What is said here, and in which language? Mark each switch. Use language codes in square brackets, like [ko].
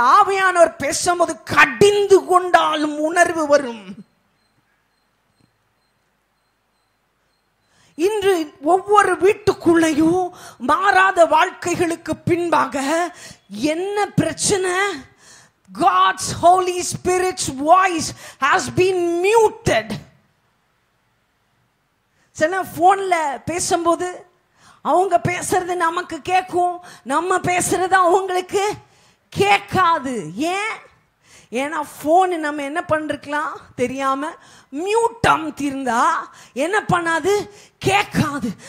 [ta] ஆவியானவர் பேசும்போது கடிந்து கொண்டாலும் உணர்வு வரும். இன்று ஒவ்வொரு வீட்டுக்குள்ளையும் மாறாத வாழ்க்கைகளுக்கு பின்பாக என்ன பிரச்சனை? [en] God's Holy Spirit's voice has been muted. [ta] சில போன்ல பேசும்போது அவங்க பேசுறது நமக்கு கேட்கும், நம்ம பேசுறது அவங்களுக்கு கேட்காது. ஏன்னா போன் நம்ம என்ன பண்ணிருக்கலாம் தெரியாம மியூட் அமுத்திருந்தா என்ன பண்ணாது? கேட்காது.